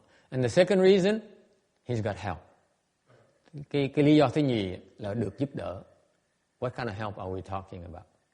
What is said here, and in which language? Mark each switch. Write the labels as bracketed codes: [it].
[en] And the second reason, he's got help. [vi] Cái lý do thứ nhì là được giúp đỡ. [en] What kind of help are we talking about?